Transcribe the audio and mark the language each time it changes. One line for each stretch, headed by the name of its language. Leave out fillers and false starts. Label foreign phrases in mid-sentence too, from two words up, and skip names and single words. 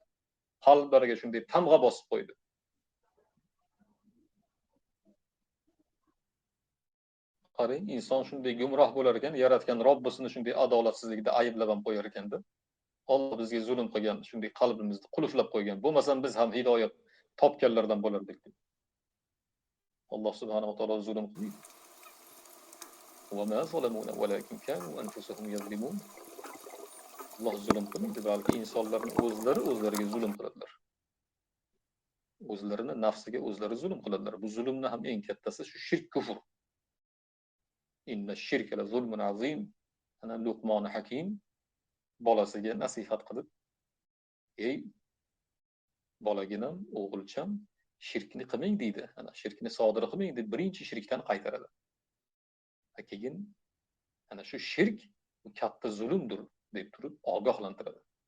Uzbek: Qalblariga shunday tamg'a bosib qo'ydi. Qarang, inson shunday gumroh bo'lar ekan, yaratgan Robbisini shunday adolatsizlikda ayblab ham qo'yar ekanda. Alloh bizga zulm qilgan, shunday qalbimizni qulflab qo'ygan. Bo'lmasam biz ham hidoyat topganlardan bo'lardik. Alloh
Arabic: سبحانه وتعالى
Uzbek: zulm qilmaydi.
Arabic: وما ظلمونا ولكن كانوا أنفسهم يظلمون.
Uzbek: Alloh zulm qilmaydi, balki insonlarning o'zlariga zulm qiladilar. O'zlarini nafsiga o'zlari zulm qiladilar. Bu zulmning ham eng kattasi shu shirk, kufr.
Arabic: إن الشرك لظلم عظيم.
Uzbek: Ana Luqmon Hakim bolasiga nasihat qilib, ey bolaginam, o'g'ilcham, shirkni qilmang deydi. Ana shirkni sodir qilmang deb birinchi shirkdan qaytaradi. Keyin ana shu shirk bu katta zulmdir deb turib ogohlantiradi.